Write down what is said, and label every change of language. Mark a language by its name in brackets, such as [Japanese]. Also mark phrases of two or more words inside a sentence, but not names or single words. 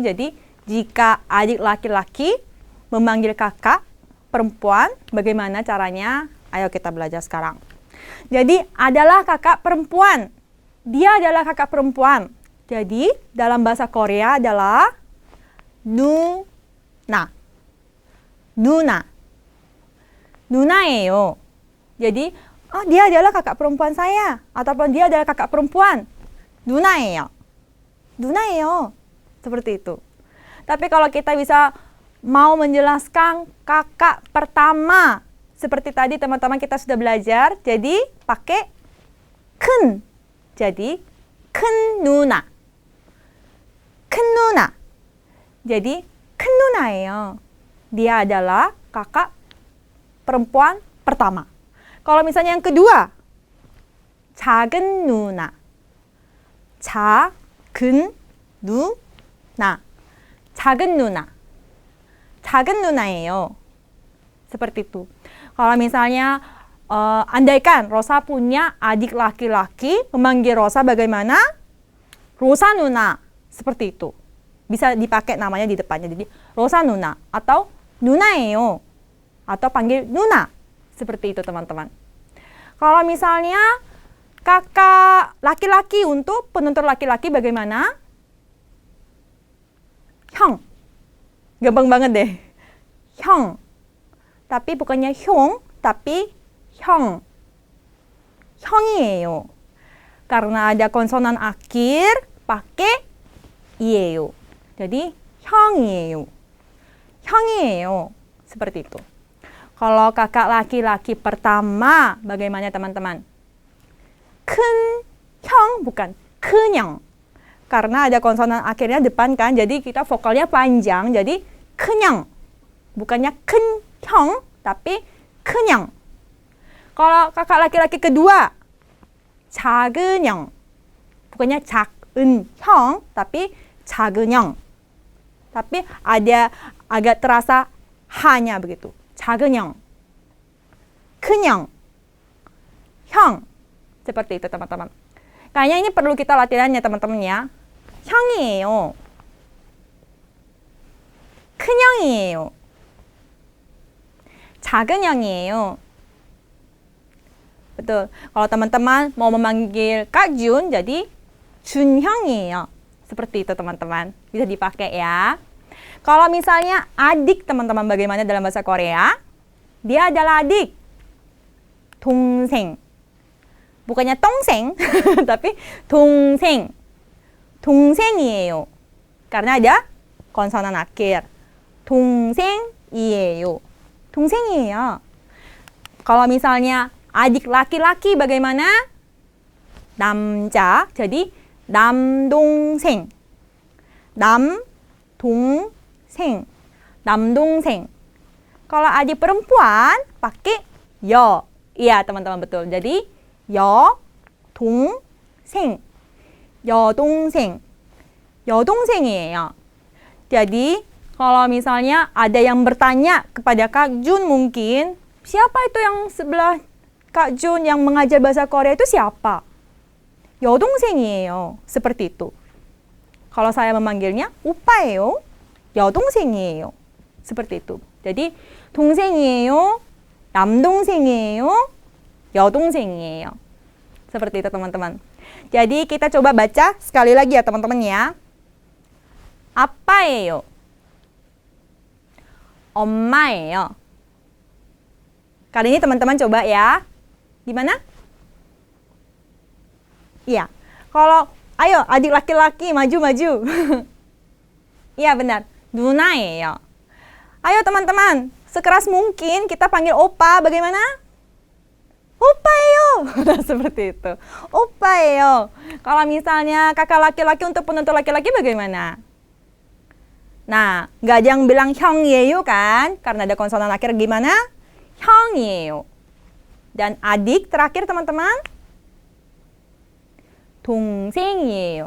[Indonesian] Jadi jika adik laki-laki memanggil kakak perempuan, bagaimana caranya? Ayo kita belajar sekarang. Jadi adalah kakak perempuan. Dia adalah kakak perempuan. Jadi dalam bahasa Korea adalah 누나. [Korean] 누나. 누나예요. [Indonesian] Jadi, dia adalah kakak perempuan saya. Ataupun dia adalah kakak perempuan. [Korean] 누나예요. 누나예요. [Indonesian] Seperti itu. Tapi kalau kita bisa mau menjelaskan kakak pertama. Seperti tadi teman-teman kita sudah belajar. Jadi pakai 큰. Jadi [Korean] 큰 누나. 큰 누나. Jadi 큰 누나예요. [Indonesian] Dia adalah kakak perempuan pertama. Kalau misalnya yang kedua, [Korean] 작은 누나. 작은 누나. 작은 누나. 작은 누나예요. [Indonesian] Seperti itu. Kalau misalnya andaikan Rosa punya adik laki-laki, memanggil Rosa bagaimana? Rosa Nuna. Seperti itu. Bisa dipakai namanya di depannya. Jadi Rosa Nuna atau Nuna예요. Atau panggil Nuna. Seperti itu teman-teman. Kalau misalnya kakak laki-laki untuk penutur laki-laki bagaimana? 형. Gampang banget deh. [Korean] 형. [Indonesian] Tapi bukannya hyung, tapi 형. [Korean] 형이에요. [Indonesian] Karena ada konsonan akhir, pakai 이에요. [Korean] Jadi 형이에요. 형이에요. [Indonesian] Seperti itu. Kalau kakak laki-laki pertama, bagaimana teman-teman? [Korean] 큰 형, [Indonesian] bukan 그냥. Karena ada konsonan akhirnya depan kan, jadi kita vokalnya panjang, jadi 그냥. Bukannya [Korean] 큰 형, [Indonesian] tapi 그냥. Kalau kakak laki-laki kedua, [Korean] 작은 형. [Indonesian] Bukannya [Korean] 작은 형, [Indonesian] tapi [Korean] 작은 형. [Indonesian] Tapi ada agak terasa hanya begitu. [Korean] 작은 형. 큰 형. 형. [Indonesian] Seperti itu teman-teman. Kayaknya ini perlu kita latihannya teman-teman ya. [Korean] 형이에요. 큰 형이에요. 작은 형이에요. [Indonesian] Betul. Kalau teman-teman mau memanggil Kak Jun, jadi 준형이에요. Seperti itu teman-teman. Bisa dipakai ya. Kalau misalnya adik teman-teman bagaimana dalam bahasa Korea? Dia adalah adik. 동생. Bukannya tongseng, tapi 동생. [Korean] 동생이에요. [Indonesian] Karena ada konsonan akhir. [Korean] 동생이에요. 동생이에요. [Indonesian] Kalau misalnya adik laki-laki bagaimana? [Korean] 남자. Jadi 남동생. 남동생. 남동생. [Indonesian] Kalau adik perempuan pakai 여. Iya, teman-teman betul. Jadi 여동생. [Korean] 여동생. 여동생이에요. [Indonesian] Jadi, kalau misalnya ada yang bertanya kepada Kak Jun mungkin, siapa itu yang sebelah Kak Jun yang mengajar bahasa Korea itu siapa? 여동생이에요. Seperti itu. Kalau saya memanggilnya 오빠예요. [Korean] 여동생이에요. [Indonesian] Seperti itu. Jadi, [Korean] 동생이에요. 남동생이에요. 여동생이에요. [Indonesian] Seperti itu teman-teman. Jadi kita coba baca sekali lagi ya teman-teman ya. [Korean] 아빠예요. 엄마예요. [Indonesian] Kali ini teman-teman coba ya. Gimana? Iya. Kalau ayo adik laki-laki maju-maju. Iya benar. 누나예요. Ayo teman-teman, sekeras mungkin kita panggil opa. Bagaimana? 오빠예요. Nah, seperti itu. [Korean] Oppa예요. [Indonesian] Kalau misalnya kakak laki-laki untuk penutur laki-laki bagaimana? Nah, nggak ada yang bilang 형이에요 kan? Karena ada konsonan akhir gimana? [Korean] 형이에요. [Indonesian] Dan adik terakhir teman-teman? [Korean] 동생이에요.